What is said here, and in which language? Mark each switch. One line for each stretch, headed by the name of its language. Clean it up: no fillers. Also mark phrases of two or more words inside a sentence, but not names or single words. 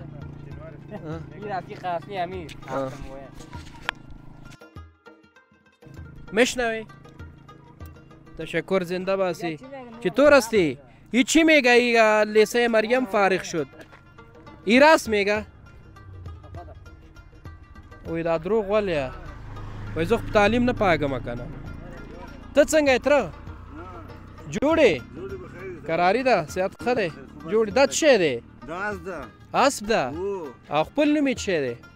Persian: این رفیق خاصی همین میشنوی تشکر زنده باسی چطور هستی ای چی میگه ای لیسه مریم فارغ شد ای راست میگه
Pashto: وای دا دروغ ولې وای زه خو په تعلیم نه پاګم کنه ته څنګه یې تره جوړې کراري ده صحت ښه دی جوړې دا څه شی دی اسب ده او خپل نوم یې څه شی دی